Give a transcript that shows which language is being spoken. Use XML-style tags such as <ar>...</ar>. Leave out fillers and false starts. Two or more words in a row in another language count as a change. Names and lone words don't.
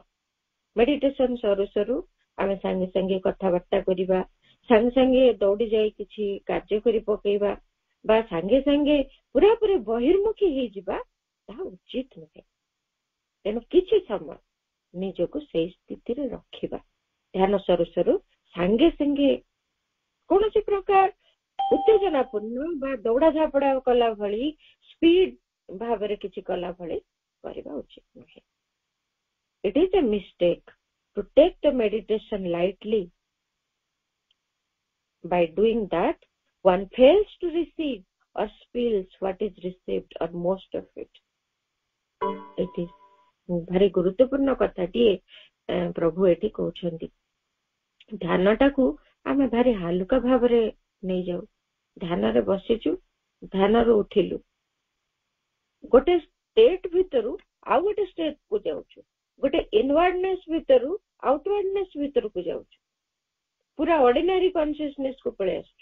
<or>ମେଡିଟେସନ ସରୁ ସରୁ ଆମେ ସାଙ୍ଗେ ସାଙ୍ଗେ କଥାବାର୍ତ୍ତା କରିବା, ସାଙ୍ଗେ ସାଙ୍ଗେ ଦୌଡ଼ି ଯାଇ କିଛି କାର୍ଯ୍ୟ କରି ପକେଇବା, ବା ସାଙ୍ଗେ ସାଙ୍ଗେ ପୁରାପୁରି ବହିର୍ମୁଖୀ ହେଇଯିବା, ତାହା ଉଚିତ ନୁହେଁ। ତେଣୁ କିଛି ସମୟ ନିଜକୁ ସେଇ ସ୍ଥିତିରେ ରଖିବା। ଧ୍ୟାନ ସରୁ ସରୁ ସାଙ୍ଗେ ସାଙ୍ଗେ କୌଣସି ପ୍ରକାର ଉତ୍ତେଜନାପୂର୍ଣ୍ଣ ବା ଦୌଡ଼ା ଝାପଡ଼ା କଲା ଭଳି ସ୍ପିଡ ଭାବରେ କିଛି କଲା ଭଳି କରିବା ଉଚିତ ନୁହେଁ।</or> <en>It is a mistake to take the meditation lightly. By doing that, one fails to receive or spills what is received or most of it. It is very</en> <or>ଗୁରୁତ୍ୱପୂର୍ଣ୍ଣ କଥାଟିଏ ପ୍ରଭୁ ଏଠି କହୁଛନ୍ତି। ଧ୍ୟାନଟାକୁ ଆମେ ଭାରି ହାଲୁକା ଭାବରେ ନେଇଯାଉ। ଧ୍ୟାନରେ ବସିଛୁ, ଧ୍ୟାନରୁ ଉଠିଲୁ, ଗୋଟେ ଷ୍ଟେଟ୍ ଭିତରୁ ଆଉ ଗୋଟେ ଷ୍ଟେଟକୁ ଯାଉଛୁ, ଗୋଟେ ଇନୱାର୍ଡନେସ୍ ଭିତରୁ ଆଉଟୱାର୍ଡନେସ୍ ଭିତରକୁ ଯାଉଛୁ, ପୁରା</or> <en>ordinary consciousness</en> <or>କୁ ପଳେଇ ଆସୁଛୁ।</or>